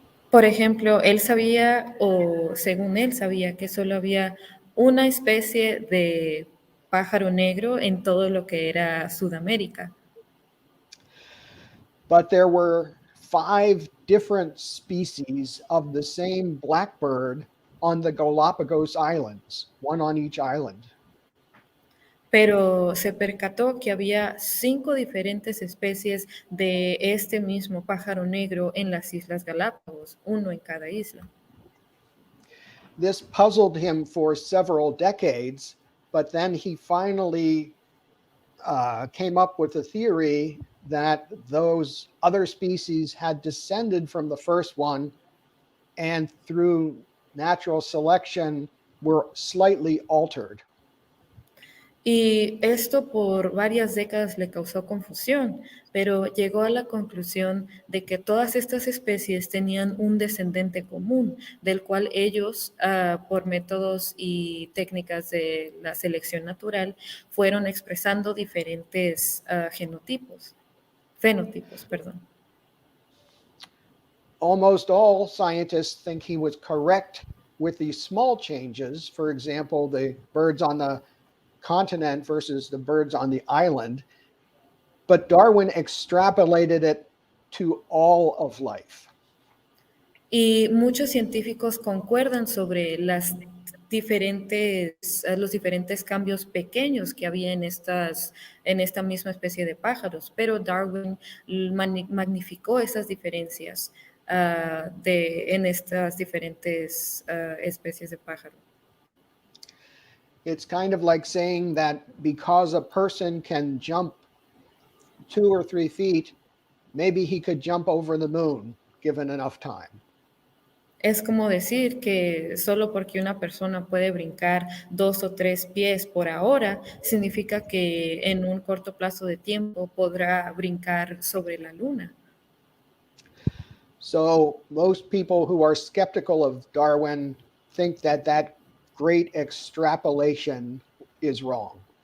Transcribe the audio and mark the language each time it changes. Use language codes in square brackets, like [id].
[es] Por ejemplo, él sabía, o según él sabía, que solo había una especie de pájaro negro en todo lo que era Sudamérica. [en] But there were 5 different species of the same blackbird on the Galapagos Islands, one on each island. [es] Pero se percató que había 5 diferentes especies de este mismo pájaro negro en las Islas Galápagos, uno en cada isla. [en] This puzzled him for several decades, but then he finally came up with a theory that those other species had descended from the first one and through natural selection were slightly altered. [es] Y esto por varias décadas le causó confusión, pero llegó a la conclusión de que todas estas especies tenían un descendente común, del cual ellos, por métodos y técnicas de la selección natural, fueron expresando diferentes fenotipos, perdón. [en] Almost all scientists think he was correct with these small changes. For example, the birds on the continent versus the birds on the island. But Darwin extrapolated it to all of life. [es] Y muchos científicos concuerdan sobre los diferentes cambios pequeños que había en esta misma especie de pájaros, pero Darwin magnificó esas diferencias en estas diferentes especies de pájaro. [en] It's kind of like saying that because a person can jump 2 or 3 feet, maybe he could jump over the moon given enough time. [es] Es como decir que solo porque una persona puede brincar 2 o 3 pies por hora, significa que en un corto plazo de tiempo podrá brincar sobre la luna. [en] So most people who are skeptical of Darwin think that great extrapolation is wrong.